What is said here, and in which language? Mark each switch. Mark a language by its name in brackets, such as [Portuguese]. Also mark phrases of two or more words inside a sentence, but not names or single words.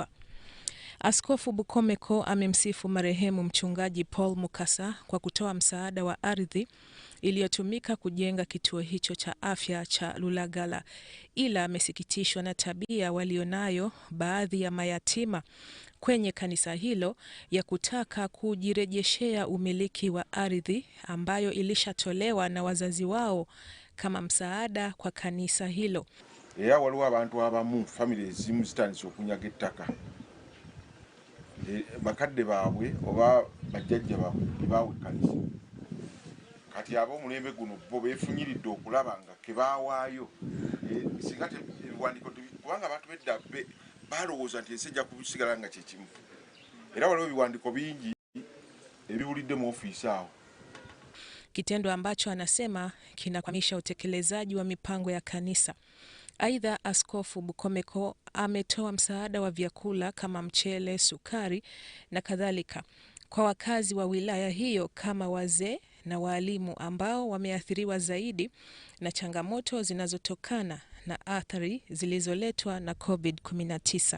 [Swahili] Askofu Bukomeko amemsifu marehemu mchungaji Paul Mukasa kwa kutoa msaada wa ardhi iliyotumika kujenga kituo hicho cha afya cha Lulagala, ila amesikitishwa na tabia walionayo baadhi ya mayatima kwenye kanisa hilo ya kutaka kujirejeshea umiliki wa ardhi ambayo ilishatolewa na wazazi wao kama msaada kwa kanisa hilo. [Ganda] Era waliwo abantu abamu family ezimu zitandise okunyaga ettaka bakadde baabwe oba bajjajja baabwe baawe kanisa. Kati ab'omulembe guno bo beefunyiridde okulaba nga kebaawaayo singa ebiwandiiko kubanga abantu bedda balowooza nti ensi ejja kusigala nga kyekimu. Era waliwo ebiwandiiko bingi ebibulidde mu ofiisi awo. [Swahili] Kitendo ambacho anasema kinakwamisha utekelezaji wa mipango ya kanisa. Aidha, askofu Bukomeko ametoa msaada wa vyakula kama mchele, sukari na kadhalika kwa wakazi wa wilaya hiyo kama wazee na walimu ambao wameathiriwa zaidi na changamoto zinazotokana na athari zilizoletwa na COVID-19.